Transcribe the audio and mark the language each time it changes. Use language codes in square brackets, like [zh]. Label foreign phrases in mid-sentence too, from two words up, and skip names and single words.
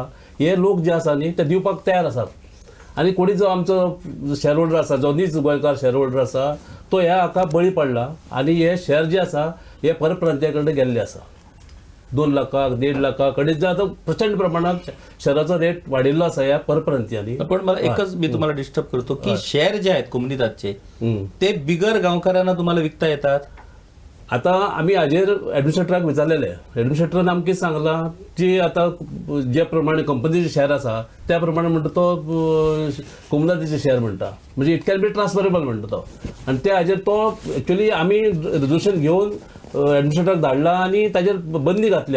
[kok] हे लोक जे आसा न्ही ते दिवपाक तयार आसात. आनी कोणी जो आमचो [en] share holder [kok] आसा, जो नीज गोंयकार [en] share holder [kok] आसा, तो ह्या हाका बळी पडला आनी हे शेअर जे आसा हे परप्रांतीया कडेन गेल्ले आसा. 2 लाखां, 1.5 लाखां कडेन जे आतां प्रचंड प्रमाणात शेअराचो रेट वाडिल्लो आसा ह्या परप्रांतीयांनी. [mr] पण मला एकच मी तुम्हाला डिस्टर्ब करतो की शेअर जे आहेत कोम्युनिदादचे ते बिगर गावकारांना तुम्हाला विकता येतात. [kok] आता आम्ही हाजेर एडमिनिस्ट्रेटराक विचारलेले. एडमिनिस्ट्रेटरान आमकां कितें सांगलां, जी आता जे प्रमाणे कंपनीचे शेअर आसा त्या प्रमाणे म्हणटा तो कोम्युनिदादीचे शेअर म्हणटा, म्हणजे [en] it can be transferable [kok] म्हणटा तो. आनी त्या हाजेर तो एक्चुअली आमी रेजोल्युशन घेवन एडमिनिस्ट्रेटराक धाडला आनी ताजेर बंदी घातल्या.